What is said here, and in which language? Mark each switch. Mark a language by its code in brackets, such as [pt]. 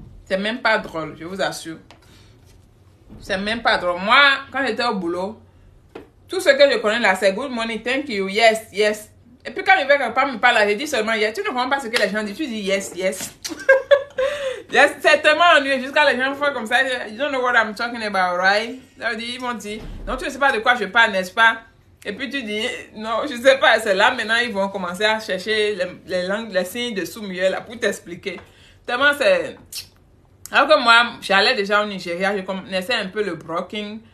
[fr] C'est même pas drôle, je vous assure. C'est même pas drôle. Moi, quand j'étais au boulot, tout ce que je connais là, c'est [en] good morning, thank you, yes, yes. [fr] Et puis quand je vais pas me parler, je dis seulement yes. Tu ne comprends pas ce que les gens disent, tu dis yes, yes. Yes, c'est tellement ennuyeux jusqu'à les gens font comme ça. [en] You don't know what I'm talking about, right? [fr] Ça veut dire, ils vont dire, non, tu ne sais pas de quoi je parle, n'est-ce pas? Et puis tu dis, non, je ne sais pas, c'est là, maintenant ils vont commencer à chercher les langues, les signes de sous-muet là pour t'expliquer. Tellement c'est... Alors que moi, j'allais déjà au Nigeria, je connaissais un peu le broking.